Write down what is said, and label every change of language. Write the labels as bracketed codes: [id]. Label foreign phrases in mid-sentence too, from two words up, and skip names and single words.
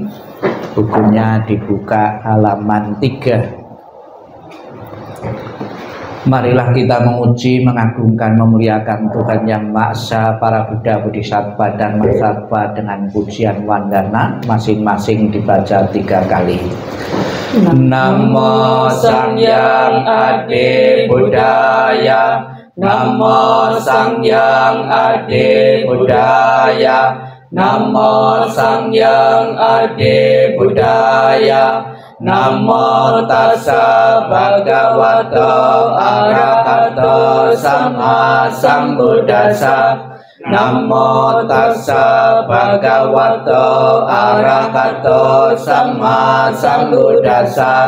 [id] Bukunya dibuka halaman 3. Marilah kita memuji, mengagungkan, memuliakan Tuhan Yang Maha Esa, para Buddha, Bodhisattva dan Mahasatwa dengan pujian wandana masing-masing dibaca 3 kali. [sa] Namo Sang Hyang Adi Budaya, Namo Sang Hyang Adi Budaya, Namo Sang Hyang Adi Budaya. [pi] Namo tassa bhagavato arahato sama sambuddhassa. Namo tassa bhagavato arahato sama sambuddhassa.